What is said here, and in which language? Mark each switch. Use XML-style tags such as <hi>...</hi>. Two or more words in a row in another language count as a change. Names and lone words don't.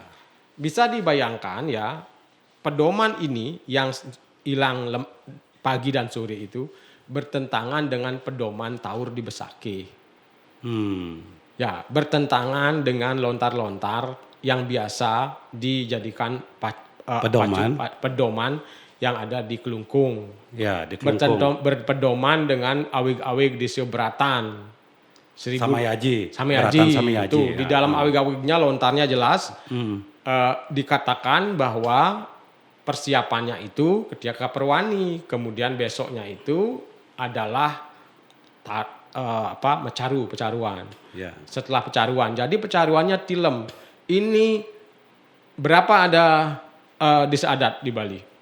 <id>Bisa dibayangkan ya, pedoman ini yang hilang pagi dan sore itu bertentangan dengan pedoman taur di Besakih. Ya, bertentangan dengan lontar-lontar yang biasa dijadikan pedoman yang ada di Kelungkung. Ya, di Kelungkung. Berpedoman dengan awig-awig di Seberatan. Samayaji. Samayaji. Itu ya. di dalam awig-awignya lontarnya jelas dikatakan bahwa persiapannya itu ketika perwani, kemudian besoknya itu adalah pecaruan. Ya. Setelah pecaruan, jadi pecaruannya tilem. Ini berapa ada desa adat di Bali?</id>